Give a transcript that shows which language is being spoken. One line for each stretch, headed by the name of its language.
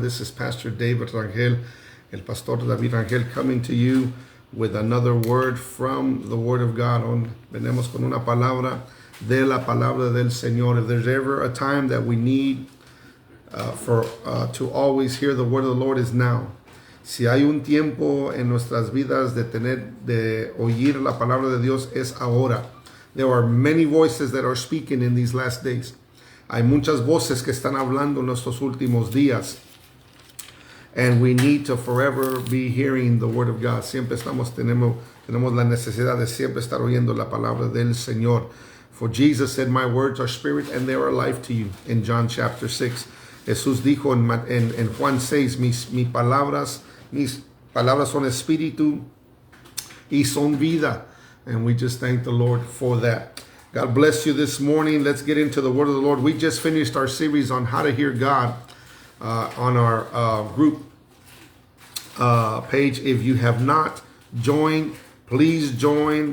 English: This is Pastor David Rangel, el Pastor David Rangel, coming to you with another word from the Word of God.
Spanish: Venimos con una palabra de la palabra del Señor.
English: If there's ever a time that we need to always hear the word of the Lord, is now.
Spanish: Si hay un tiempo en nuestras vidas de oír la palabra de Dios, es ahora.
English: There are many voices that are speaking in these last days.
Spanish: Hay muchas voces que están hablando en estos últimos días.
English: And we need to forever be hearing the word of God.
Spanish: Tenemos la necesidad de siempre estar oyendo la palabra del Señor.
English: For Jesus said, my words are spirit and they are life to you. In John chapter 6.
Spanish: Jesús dijo en Juan 6, mis palabras son espíritu y son vida.
English: And we just thank the Lord for that. God bless you this morning. Let's get into the word of the Lord. We just finished our series on how to hear God on our group page. If you have not joined, please join.